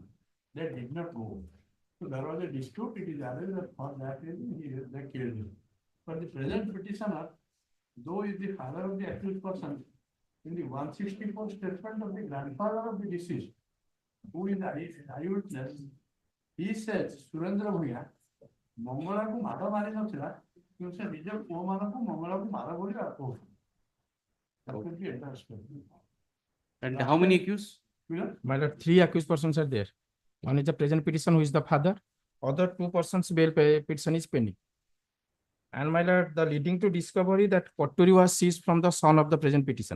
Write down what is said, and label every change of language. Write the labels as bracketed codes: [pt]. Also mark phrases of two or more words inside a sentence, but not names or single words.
[en] They did not go. So there was a dispute. It is alleged that for that reason they killed him. For the present petitioner, though is the father of the accused person, in the 164 statement of the grandfather of the deceased, who is the eyewitness, he says, [or] Surendra Bhuya, Mongala ku mada mari nathila, କିନ୍ତୁ ସେ ନିଜ ପୁଅ ମାନଙ୍କୁ ମଙ୍ଗଳାକୁ ମାର ବୋଲି କହୁଛନ୍ତି। [en] That could be interesting. And how many accused? My lord, 3 accused persons are there. One is the present petition, who is the father. Other 2 persons bail petition is pending. And my lord, the leading to discovery that Poturi was seized from the son of the present petitioner.